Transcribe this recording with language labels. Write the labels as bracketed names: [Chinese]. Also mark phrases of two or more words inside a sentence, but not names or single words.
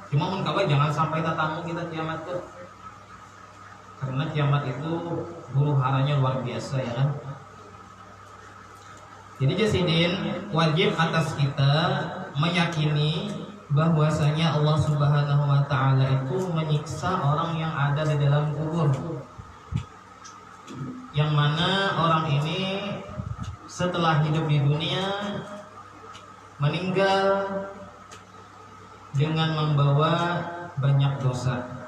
[Banjar] Cuma mun kawai jangan sampai tatamu kita kiamat tuh. [Indonesian] karena kiamat itu huru-haranya luar biasa ya kan. Jadi jasidin, wajib atas kita meyakini bahwasanya Allah [Arabic] Subhanahu wa taala [Indonesian] itu menyiksa orang yang ada di dalam kubur. Yang mana orang ini setelah hidup di dunia meninggal dengan membawa banyak dosa.